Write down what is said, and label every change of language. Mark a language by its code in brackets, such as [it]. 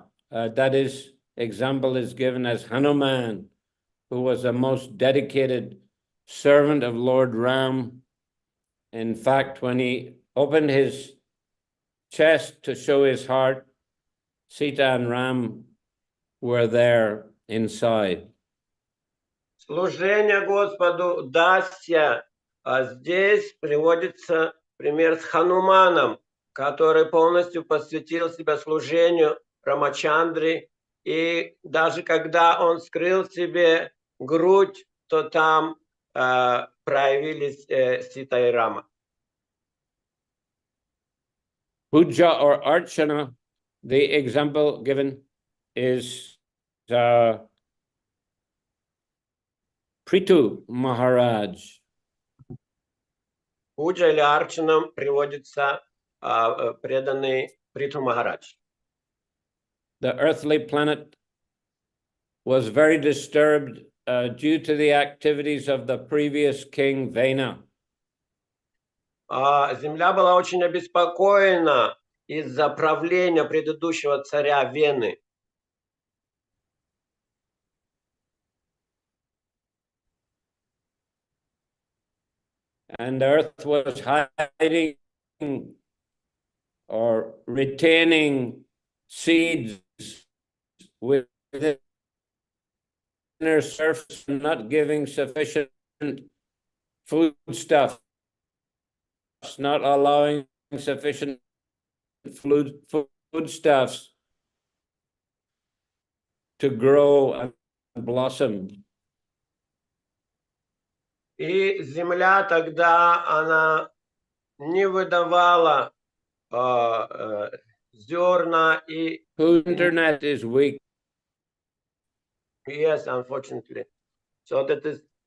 [en] That is, example is given as Hanuman, who was a most dedicated servant of Lord Ram. In fact, when he opened his chest to show his heart, Sita and Ram were there inside. [ru] Служение Господу Дасья. Здесь приводится пример с Хануманом, который полностью посвятил себя служению Рамачандре. И даже когда он скрыл себе грудь, то там проявились Сита и Рама. [en] Puja or Archana, the example given is Prithu Maharaj. [ru] Пуджа или Арчанам приводится преданный Притху Махарадж. [en] The earthly planet was very disturbed due to the activities of the previous king Vena. [ru] Земля была очень обеспокоена из-за правления предыдущего царя Вены. [en] And the earth was hiding or retaining seeds within their surface, not giving sufficient foodstuffs, not allowing sufficient foodstuffs to grow and blossom. [ru] И земля тогда, она не выдавала зерна и... [en] Internet is weak. Yes, unfortunately. So that is...